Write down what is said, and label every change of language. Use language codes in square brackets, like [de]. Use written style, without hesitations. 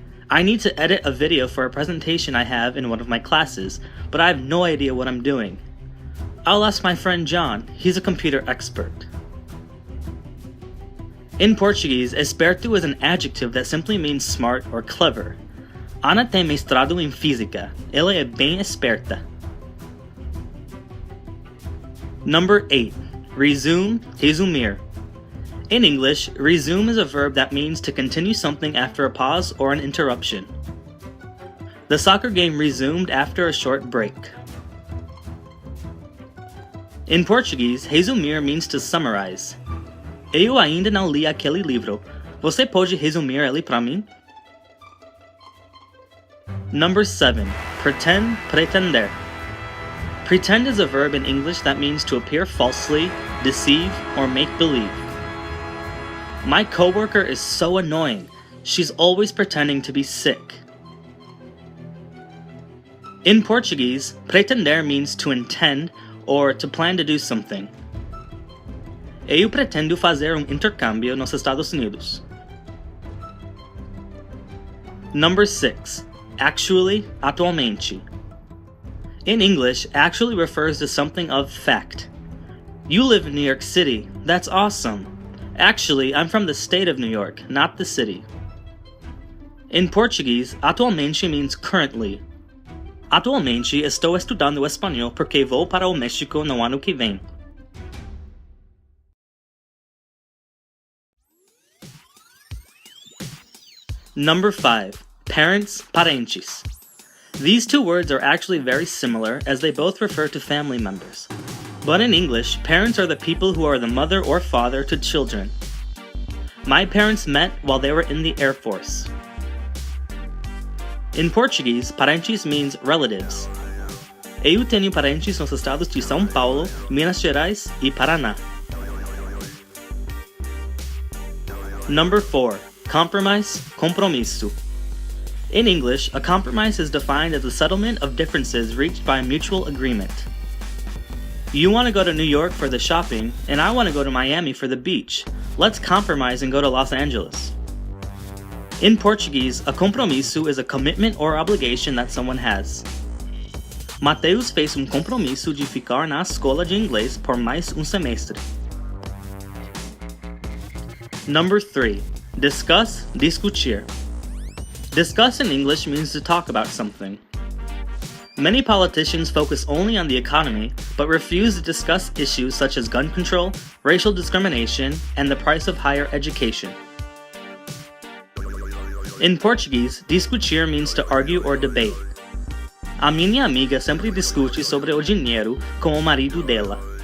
[en] I need to edit a video for a presentation I have in one of my classes, but I have no idea what I'm doing. I'll ask my friend John, he's a computer expert. In Portuguese, esperto is an adjective that simply means smart or clever. [pt] Ana tem mestrado em física. Ela é bem esperta. [en] Number 8. Resume, resumir. In English, resume is a verb that means to continue something after a pause or an interruption. The soccer game resumed after a short break. In Portuguese, resumir means to summarize. [pt] Eu ainda não li aquele livro. Você pode resumir ele para mim? [en] Number 7. Pretend, pretender. Pretend is a verb in English that means to appear falsely, deceive, or make believe. My coworker is so annoying. She's always pretending to be sick. In Portuguese, pretender means to intend or to plan to do something. [pt] Eu pretendo fazer intercâmbio nos Estados Unidos. [en] Number 6. Actually, atualmente. In English, actually refers to something of fact. You live in New York City. That's awesome. Actually, I'm from the state of New York, not the city. In Portuguese, atualmente means currently. [pt] Atualmente estou estudando espanhol porque vou para o México no ano que vem. [en] Number 5. Parents, parentes. These two words are actually very similar as they both refer to family members. But in English, parents are the people who are the mother or father to children. My parents met while they were in the Air Force. In Portuguese, parentes means relatives. [pt] Eu tenho parentes nos estados de São Paulo, Minas Gerais e Paraná. [en] Number 4. Compromise, compromisso. In English, a compromise is defined as a settlement of differences reached by a mutual agreement. You want to go to New York for the shopping, and I want to go to Miami for the beach. Let's compromise and go to Los Angeles. In Portuguese, a compromisso is a commitment or obligation that someone has. [pt] Mateus fez compromisso de ficar na escola de inglês por mais semestre. [en] Number 3. Discuss, discutir. Discuss in English means to talk about something. Many politicians focus only on the economy, but refuse to discuss issues such as gun control, racial discrimination, and the price of higher education. In Portuguese, discutir means to argue or debate. [pt] A minha amiga sempre discute sobre o dinheiro com o marido dela.